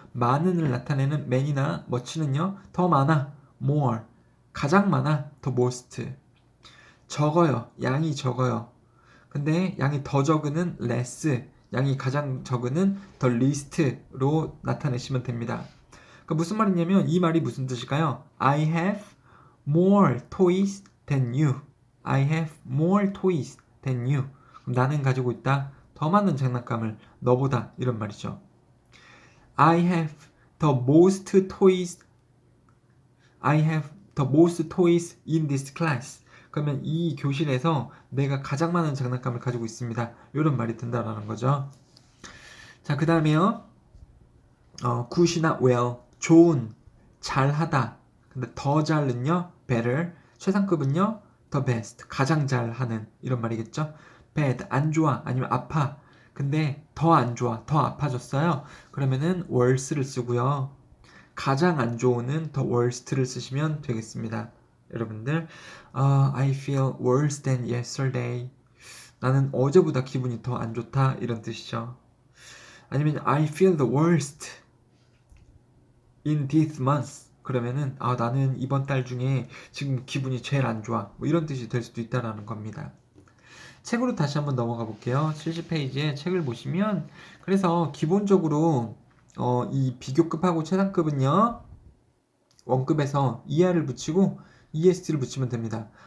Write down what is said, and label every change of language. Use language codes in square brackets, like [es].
[ko] 많은을 나타내는 man이나 much는요. 더 많아, more, 가장 많아, 더 most. 적어요, 양이 적어요. 근데 양이 더 적은은 less, 양이 가장 적은은 더 least로 나타내시면 됩니다. 그러니까 무슨 말이냐면 이 말이 무슨 뜻일까요? [en] I have more toys than you. I have more toys than you. [ko] 그럼 나는 가지고 있다. 더 많은 장난감을 너보다 이런 말이죠. [en] I have the most toys. I have the most toys in this class. [ko] 그러면 이 교실에서 내가 가장 많은 장난감을 가지고 있습니다. 이런 말이 된다라는 거죠. 자, 그 다음에요. good이나 well, 좋은, 잘하다. 근데 더 잘은요, better. 최상급은요, the best, 가장 잘하는 이런 말이겠죠. bad, 안 좋아, 아니면 아파. 근데 더 안 좋아, 더 아파졌어요. 그러면은 worse를 쓰고요. 가장 안 좋은은 the worst를 쓰시면 되겠습니다. [en] 여러분들, I feel worse than yesterday. [ko] 나는 어제보다 기분이 더 안 좋다 이런 뜻이죠. [en] 아니면 I feel the worst in this month. [ko] 그러면은 나는 이번 달 중에 지금 기분이 제일 안 좋아. 뭐 이런 뜻이 될 수도 있다라는 겁니다. 책으로 다시 한번 넘어가 볼게요. 70페이지에 책을 보시면 그래서 기본적으로 이 비교급하고 최상급은요. 원급에서 ER을 붙이고 EST를 붙이면 됩니다.